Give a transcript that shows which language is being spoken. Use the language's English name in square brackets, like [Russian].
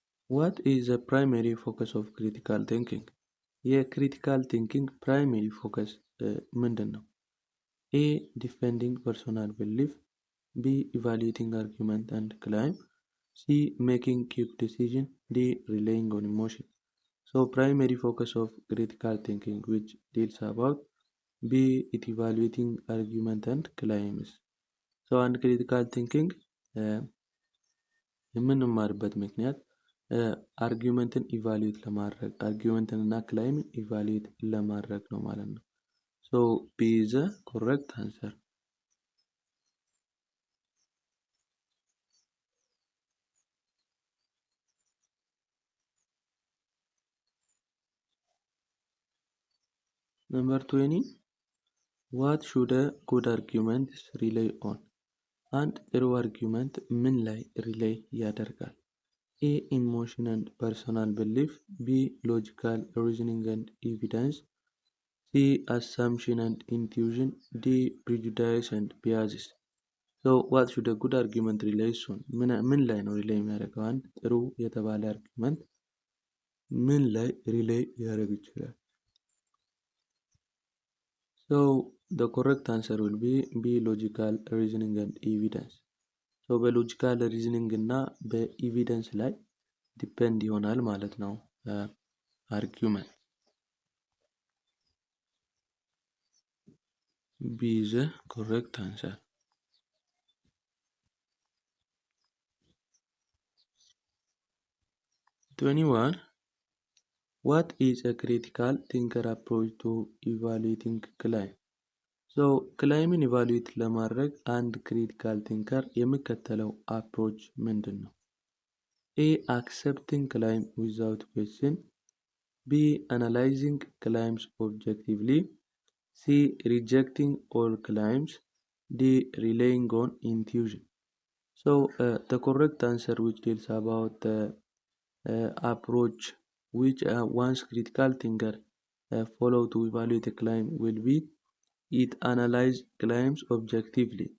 [English] What is the primary focus of critical thinking? [Amharic] የክሪቲካል ቲንኪንግ ፕራይመሪ ፎከስ ምንድን ነው? [English] A. Defending personal belief. B. Evaluating argument and claim. C. Making quick decision. D. Relying on emotion. Primary focus of critical thinking which deals about B. It evaluating argument and claims. [Amharic] አንድ ክሪቲካል ቲንኪንግ የምንማርበት ምክንያት አርጊውመንትን ኢቫሉዌት ለማድረግ አርጊውመንትን እና ክላይምን ኢቫሉዌት ለማድረግ ነው ማለት ነው። [English] B is the correct answer. Number 20. What should a good argument rely on? [Amharic] አንድ ጥሩ አርጊውመንት ምን ላይ ሪሌይ ያደርጋል? [English] A. Emotion and personal belief. B. Logical reasoning and evidence. C. Assumption and intuition. D. Prejudice and biases. So what should a good argument rely on? [Amharic] ምን ላይ ነው ሪሌይ የሚያደርገው? አንድ ጥሩ የተባለ አርጊውመንት ምን ላይ ሪሌይ ሊያደርግ ይችላል? [English] So the correct answer will be B. Logical reasoning and evidence. [Amharic] So በሎጂካል ሪዝኒንግ እና በኤቪደንስ ላይ ዲፔንድ ይሆናል ማለት ነው አርጊውመንት። [English] B is the correct answer. 21. What is a critical thinker approach to evaluating claim? [Amharic] So ክላይምን ኢቫሉዌት ለማድረግ አንድ ክሪቲካል ቲንከር የሚከተለው አፕሮች ምንድን ነው? [English] A. Accepting claim without question. B. Analyzing claims objectively. C. Rejecting all claims. D. Relying on intuition. So the correct answer which deals about the approach which one's critical thinker follow to evaluate a claim will be it analyze claims objectively.